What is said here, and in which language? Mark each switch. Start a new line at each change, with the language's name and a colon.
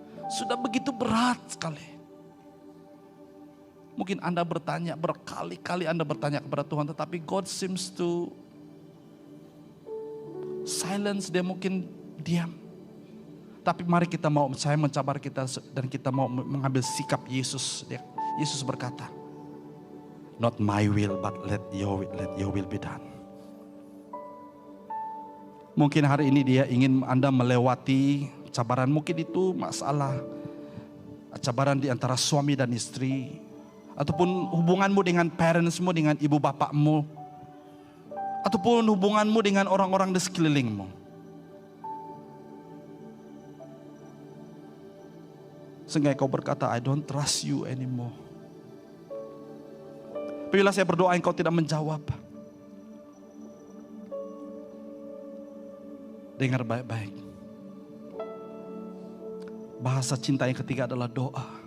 Indonesian: Sudah begitu berat sekali. Mungkin Anda bertanya, berkali-kali Anda bertanya kepada Tuhan, tetapi
English: God seems to silence,
Indonesian: dia mungkin diam. Tapi mari saya mencabar kita dan kita mau mengambil sikap Yesus. Yesus berkata,
English: not my will but let your will be done.
Indonesian: Mungkin hari ini dia ingin Anda melewati cabaran, mungkin itu masalah cabaran di antara suami dan istri, ataupun hubunganmu dengan parentsmu, dengan ibu bapakmu, ataupun hubunganmu dengan orang-orang di sekelilingmu. Sehingga kau berkata,
English: I don't trust you anymore.
Indonesian: Bila saya berdoa engkau tidak menjawab, dengar baik-baik. Bahasa cinta yang ketiga adalah doa.